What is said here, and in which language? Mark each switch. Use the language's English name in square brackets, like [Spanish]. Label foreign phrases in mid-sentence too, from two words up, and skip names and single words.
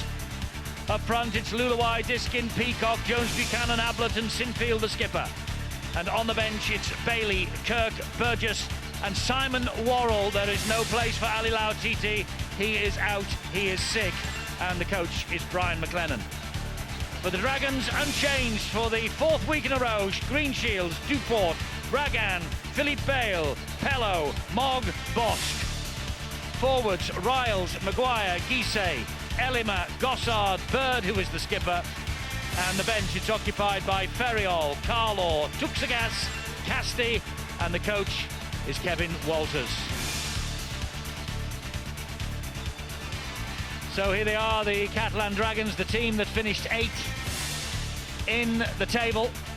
[English] Up front, it's Lulawai, Diskin, Peacock, Jones, Buchanan, Ablett and Sinfield, the skipper. And on the bench, it's Bailey, Kirk, Burgess and Simon Worrell. There is no place for Ali Lautiti. He is out, he is sick. And the coach is Brian McLennan. For the Dragons, unchanged for the fourth week in a row, Greenshields, Duport, Bragan, Philippe Bale, Pello, Mogg, Bosk. Forwards, Riles, Maguire, Guisset, Elima, Gossard, Bird, who is the skipper. And the bench, it's occupied by Ferriol, Carlaw, Tuxagas, Casti, and the coach is Kevin Walters. So here they are, the Catalan Dragons, the team that finished 8th in the table.